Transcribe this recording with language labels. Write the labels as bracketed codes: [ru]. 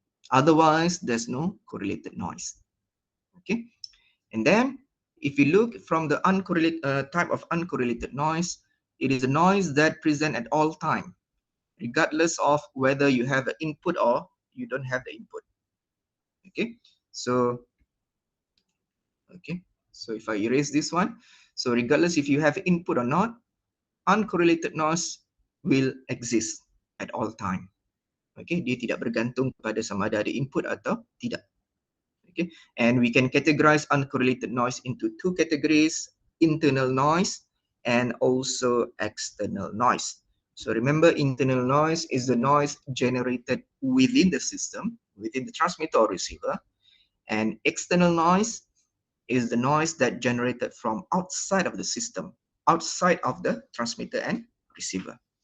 [en] Otherwise, there's no correlated noise. Okay, and then if you look from the uncorrelated type of uncorrelated noise, it is a noise that present at all time, regardless of whether you have an input or you don't have the input. Okay, so okay, so if I erase this one, so regardless if you have input or not, uncorrelated noise will exist at all time. [ms] Okay, dia tidak bergantung kepada sama ada input atau tidak. [en] Okay, and we can categorize uncorrelated noise into two categories: internal noise and also external noise. So remember, internal noise is the noise generated within the system, within the transmitter or receiver, and external noise is the noise that generated from outside of the system, outside of the transmitter and receiver.